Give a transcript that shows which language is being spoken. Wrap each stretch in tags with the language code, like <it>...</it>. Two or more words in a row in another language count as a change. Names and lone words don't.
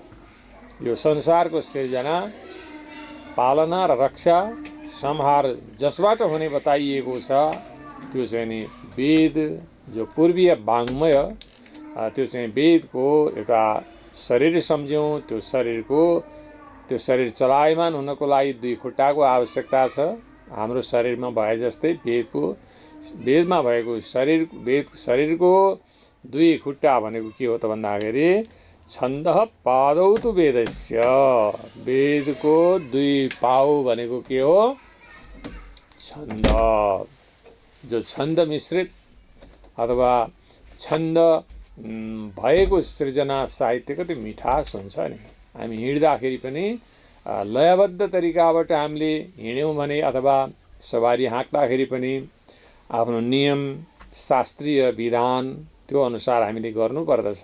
<ne>यो संसारको सिर्जना, पालना र रक्षा, संहार जसबाट हुने बताइएको छ त्यो चाहिँ नि वेद, जो पूर्वीय वाङ्मय, त्यो चाहिँ वेदको एउटा शरीर सम्झ्यौँ। त्यो शरीर चलायमान हुनको लागि 2 खुट्टाको आवश्यकता छ। हाम्रो शरीरमा भए जस्तै वेदमा भएको शरीरको 2 खुट्टा भनेको के हो त भन्दाखेरि</ne> <sa>छन्द पादौ तु वेदस्य।</sa> <ne>वेदको 2 पाउ भनेको के हो? छन्द, जो छन्द मिश्रित अथवा छन्द भएको सृजना साहित्य कति मिठास हुन्छ नि। हामी हिँड्दाखेरि पनि लयबद्ध तरिकाबाट हामीले हिँड्यौँ भने अथवा सवारी हाँक्दाखेरि पनि आफ्नो नियम शास्त्रीय विधान त्यो अनुसार हामीले गर्नुपर्दछ।</ne>